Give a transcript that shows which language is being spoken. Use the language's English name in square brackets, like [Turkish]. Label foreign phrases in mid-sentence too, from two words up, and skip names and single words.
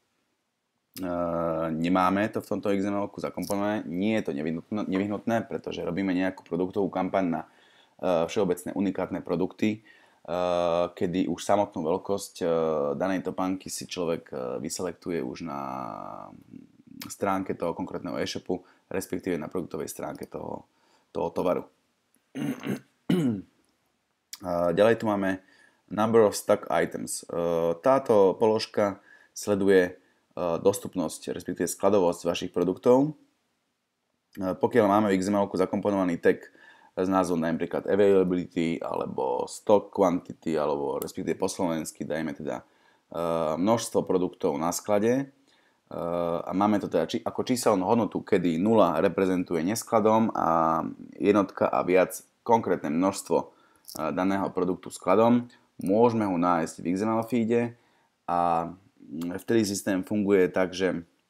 [Slovak] Nemáme to v tomto XML-ku zakomponované, nie je to nevyhnutné, pretože robíme nejakú produktovú kampaň na všeobecné unikátne produkty, kedy už samotnú veľkosť danej topánky si človek vyselektuje už na stránke toho konkrétneho e-shopu, respektíve na produktovej stránke toho tovaru. Ďalej tu máme [English] number of stock items. [Slovak] Táto položka sleduje dostupnosť, respektíve skladovosť vašich produktov. Pokiaľ máme v XML-ku zakomponovaný tag s názvom napríklad availability alebo [English] stock quantity, [Slovak] alebo respektíve po slovensky dajme teda množstvo produktov na sklade, a máme to teda ako číselnú hodnotu, kedy 0 reprezentuje neskladom a jednotka a viac konkrétne množstvo daného produktu skladom, môžeme ho nájsť v XML feede a vtedy systém funguje tak, že